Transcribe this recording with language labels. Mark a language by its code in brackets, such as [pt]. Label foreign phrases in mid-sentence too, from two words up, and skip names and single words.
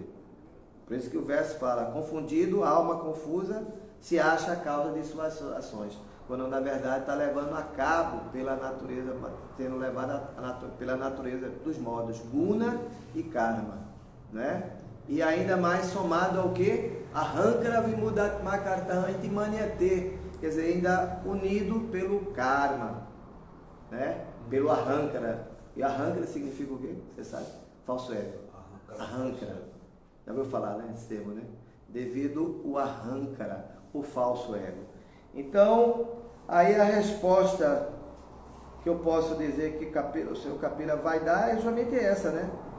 [pt] Por isso que o verso fala, confundido, alma confusa, se acha a causa de suas ações. Quando na verdade está levando a cabo pela natureza, sendo levado pela natureza dos modos, guna e karma, né? E ainda mais somado ao que? [sa] Arrankara vimudatma kartanti manyate, [pt] quer dizer, ainda unido pelo karma, né? Pelo arrankara. E arrankara significa o quê? Você sabe? Falso ego. Arrankara. Já ouviu falar, né? Esse termo, né? devido ao arrancara, o falso ego. Então, aí a resposta que eu posso dizer que o seu Kapila vai dar é justamente essa, né?